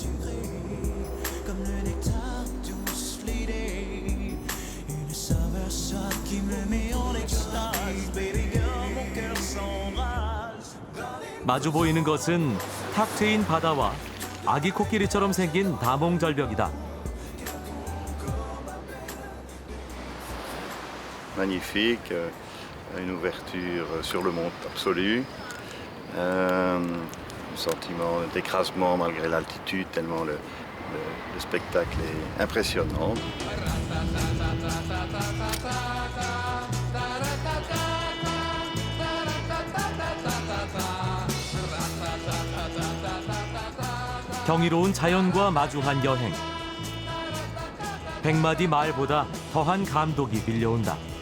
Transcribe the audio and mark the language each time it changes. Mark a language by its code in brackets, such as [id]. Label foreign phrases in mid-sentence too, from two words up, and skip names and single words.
[ko] 마주 보이는 것은 탁 트인 바다와 아기 코끼리처럼 생긴 다몽절벽이다. [fr] Magnifique, une ouverture sur le monde absolu, un sentiment d'écrasement malgré l'altitude, tellement le spectacle est impressionnant. [ko] 경이로운 자연과 마주한 여행. 100마디 말보다 더한 감독이 밀려온다.